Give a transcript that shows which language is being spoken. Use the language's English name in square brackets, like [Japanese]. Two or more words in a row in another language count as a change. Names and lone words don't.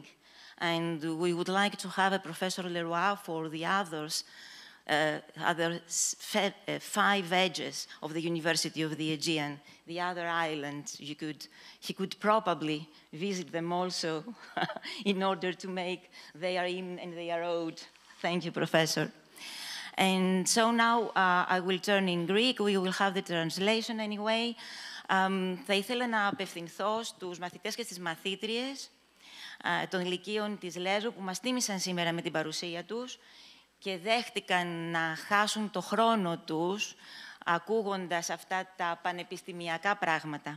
[English] And we would like to have a Professor Leroy for the other 5 edges of the University of the Aegean, the other islands. He could probably visit them also in order to make their in and their out. Thank you, Professor. And so now I will turn in Greek. We will have the translation anyway. [Greek] Θα ήθελα να απευθυνθώ στους μαθητές και στις μαθήτριες των ηλικίων της Λέσβου που μας τίμησαν σήμερα με την παρουσία τους και δέχτηκαν να χάσουν το χρόνο τους ακούγοντας αυτά τα πανεπιστημιακά πράγματα.